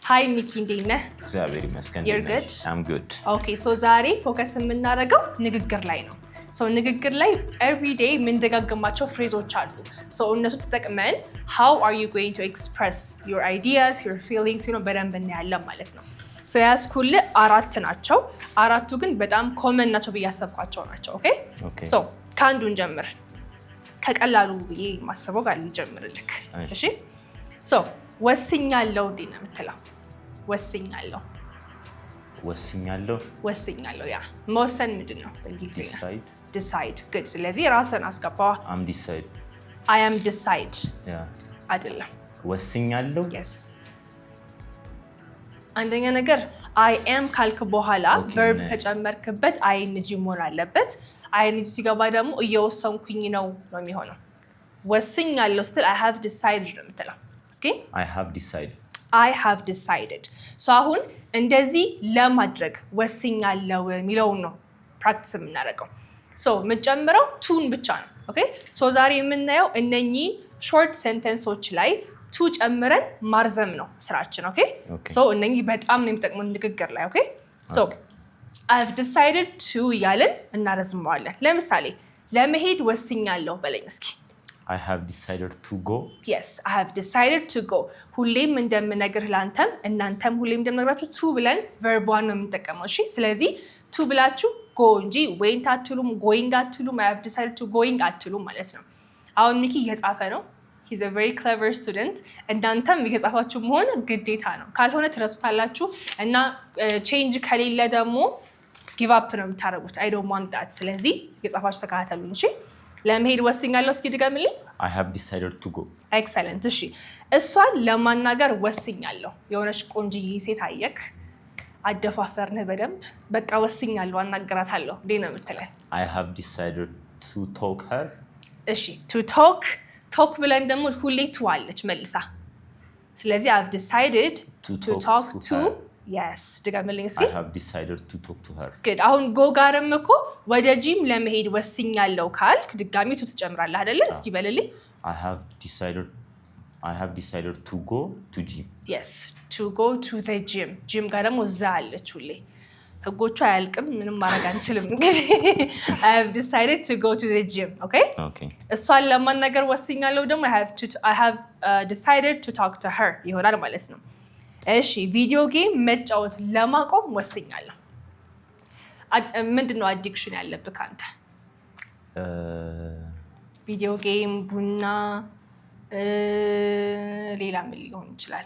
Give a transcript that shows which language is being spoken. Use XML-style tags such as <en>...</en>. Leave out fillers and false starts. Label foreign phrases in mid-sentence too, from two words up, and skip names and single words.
<am>Hi Nikki እንዴት ነህ? እግዚአብሔር ይመስገን።</am> <en>You're good? I'm good. Okay, so</en> <am>ዛሬ ፎከስ የምናደርገው ንግግር ላይ ነው። So ንግግር ላይ</am> <en>every day</en> <am>የምንደጋግማቸው ፍሬዞች አሉ። So እነሱ ተጠቅመን</am> <en>how are you going to express your ideas, your feelings,</en> <am>በደንብ እናያለን ማለት ነው። So ያስኩልህ 4 ናቸው። 4ቱ ግን በጣም ኮመን ናቸው ብዬ ያሰብኳቸው ናቸው። Okay? So ከአንዱን ጀምር። ከቀላሉ ብዬ ማሰበው ጋር ልጀምርልክ። እሺ? So ወስኛለሁ እንዴ ነው የምትለው? ወስኛለሁ ያ መወሰን ምንድን ነው በእንግሊዝኛ?</am> <en>decide good</en> <am>ስለዚህ ራስን አስገባ።</am> <en>I am decide</en> <am>አይደለም ወስኛለሁ yes አንደኛ ነገር I am ካልክ በኋላ verb ከጨመርክበት ing መሆን አለበት። ing ሲገባ ደግሞ እየወሰንኩኝ ነው የሚሆነው። ወስኛለሁ ስትል</am> <en>I have decided</en> <am>ነው የምትለው። እስኪ</am> <en>I have decided so</en> <am>አሁን እንደዚህ ለማድረግ ወስኛለሁ የሚለውን ነው ፕራክቲስ የምናደርገው። so የምንጨምረው ቱን ብቻ ነው።</am> <en>okay so</en> <am>ዛሬ የምናየው እነኚህ ሾርት ሴንተንሶች ላይ ቱ ጨምረን ማርዘም ነው ስራችን።</am> <en>okay so</en> <am>እነኚህ በጣም ነው የሚጠቅሙን ንግግር ላይ።</am> <en>okay so I have decided to</en> <am>ያልን እናረዝመዋለን። ለምሳሌ ለመሄድ ወስኛለሁ በለኝ እስኪ።</am> <en>I have decided to go. Yes, I have decided to go.</en> <am>ሁሌም እንደምነግርህ ላንተም እናንተም ሁሌም እንደምነግራችሁ ቱ ብለን verb1 ነው የምንጠቀመው። እሺ ስለዚህ ቱ ብላችሁ go እንጂ went አትሉም going አትሉም</am> <en>I have decided to going</en> <am>አትሉም ማለት ነው። አሁን ኒኪ እየጻፈ ነው።</am> <en>He's a very clever student.</en> <am>እናንተም እየጻፋችሁ መሆን ግዴታ ነው። ካልሆነ ትረሱታላችሁ እና change ከሌለ ደግሞ</am> <en>give up</en> <am>ነው የምታደርጉት።</am> <en>I don't want that.</en> <am>ስለዚህ እየጻፋችሁ ተከታተሉኝ እሺ። ለመሄድ ወስኛለሁ እስኪ ድገምልኝ።</am> <en>I have decided to go.</en> <am>Excellent እሺ እሷን ለማናገር ወስኛለሁ። የሆነች ቆንጅዬ ሴት አየክ አደፋፈርነህ በደንብ በቃ ወስኛለሁ አናገራታለሁ እንዴ ነው የምትለው?</am> <en>I have decided to talk her.</en> <am>እሺ</am> <en>to talk</en> <am>ብለን ደግሞ ሁሌ ቱ አለች መልሳ። ስለዚህ</am> <en>I have decided to talk to yes</en> <am>ድገምልኝ እስኪ።</am> <en>I have decided to talk to her.</en> <am>good አሁን go ጋርም እኮ ወደ ጂም ለመሄድ ወስኛለሁ ካልክ ድጋሚ ቱ ትጨምራለህ አይደለ? እስኪ በልልኝ።</am> <en>I have decided to go to gym. yes to go to the gym</en> <am>ጂም ጋር ደግሞ እዛ አለች ሁሌ። ህጎቹ አያልቅም ምንም ማድረግ አንችልም እንግዲህ</am> <en>I have decided to go to the gym.</en> <am>okay እሷን ለማናገር ወስኛለሁ ደግሞ</am> <en>I have decided to talk to her</en> <am>ይሆናል ማለት ነው። እሺ</am> <en>video game</en> <am>መጫወት ለማቆም ወስኛለሁ። ምንድነው አዲክሽን ያለብህ አንተ?</am> <en>video game፣</en> <am>ቡና፣ ሌላ ምን ሊሆን ይችላል?</am>